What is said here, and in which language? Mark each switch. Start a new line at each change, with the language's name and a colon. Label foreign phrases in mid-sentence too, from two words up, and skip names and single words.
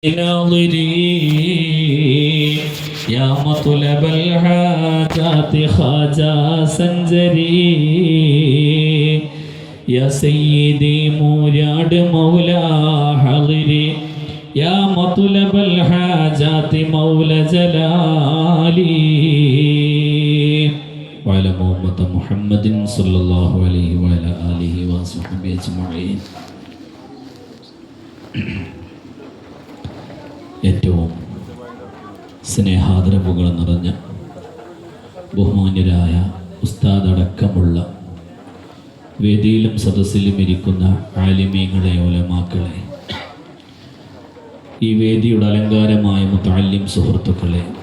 Arabic: ناظري يا مطلب الحاجات خواجہ سنجری يا سيدي مولاد مولا حضري يا مطلب الحاجات مولى جلالي وعلى محمد صلى الله عليه وعلى آله وصحبه أجمعين.
Malayalam: ഏറ്റവും സ്നേഹാദരവുകൾ നിറഞ്ഞ ബഹുമാന്യരായ ഉസ്താദ് അടക്കമുള്ള വേദിയിലും സദസ്സിലും ഇരിക്കുന്ന ആലിമീങ്ങളെ ഉലമാക്കളെ, ഈ വേദിയുടെ അലങ്കാരമായ മുതഅല്ലിം സുഹൃത്തുക്കളെ,